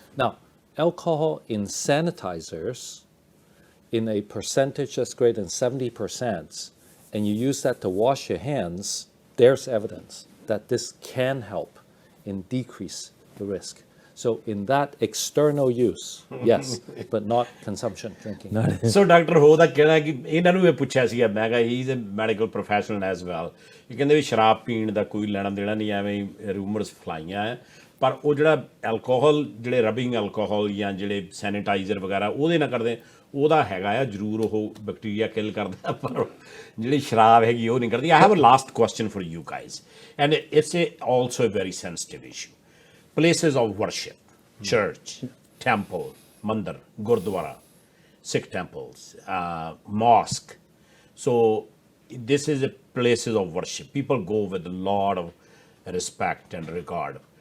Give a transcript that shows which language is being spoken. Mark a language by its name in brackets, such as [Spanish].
[English] Now, alcohol in sanitizers, in a percentage that's greater than 70%, and you use that to wash your hands, there's evidence that this can help in decrease the risk. So in that external use, yes, but not consumption, drinking. So Dr. [Punjabi] Ho ਦਾ ਕਹਿਣਾ ਕਿ ਇਹਨਾਂ ਨੂੰ ਇਹ ਪੁੱਛਿਆ ਸੀਗਾ, ਮੈਂ ਕਿਹਾ ਹੀ [English] is a medical professional as well, [Punjabi] ਇਹ ਕਹਿੰਦੇ ਵੀ ਸ਼ਰਾਬ ਪੀਣ ਦਾ ਕੋਈ ਲੈਣਾ ਦੇਣਾ ਨਹੀਂ, ਐਵੇਂ ਹੀ ਰੂਮਰਸ ਫਲਾਈਆਂ ਹੈ, ਪਰ ਉਹ ਜਿਹੜਾ ਐਲਕੋਹਲ, ਜਿਹੜੇ ਰਬਿੰਗ ਐਲਕੋਹਲ ਜਾਂ ਜਿਹੜੇ ਸੈਨੀਟਾਈਜ਼ਰ ਵਗੈਰਾ ਉਹਦੇ ਨਾਲ ਕਰਦੇ, ਉਹਦਾ ਹੈਗਾ ਆ ਜ਼ਰੂਰ, ਉਹ ਬੈਕਟੀਰੀਆ ਕਿਲ ਕਰਦਾ, ਪਰ ਜਿਹੜੀ ਸ਼ਰਾਬ ਹੈਗੀ ਉਹ ਨਹੀਂ ਕਰਦੀ. [English] I have a last question for you guys, and it's also a very sensitive issue. Places of worship, church, temple, mandir, gurdwara, Sikh temples, mosque. So this is a places of worship. People go with a lot of respect and regard.